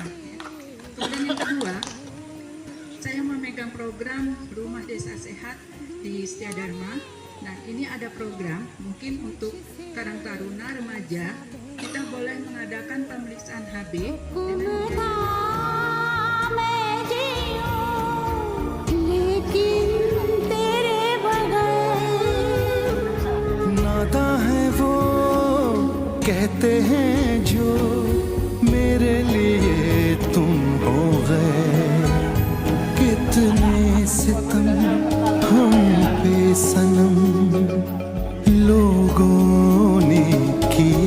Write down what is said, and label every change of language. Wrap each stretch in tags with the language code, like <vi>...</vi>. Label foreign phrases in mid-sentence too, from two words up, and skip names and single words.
<id>Kemudian yang kedua, saya memegang program Rumah Desa Sehat di Setiadharma. Nah ini ada program, mungkin untuk Karang Taruna remaja, kita boleh mengadakan pemeriksaan HB dengan</id> <hi>कहते हैं जो मेरे लिए तुम हो गए, कितने सितम हम पे सनम लोगों ने किए,</hi>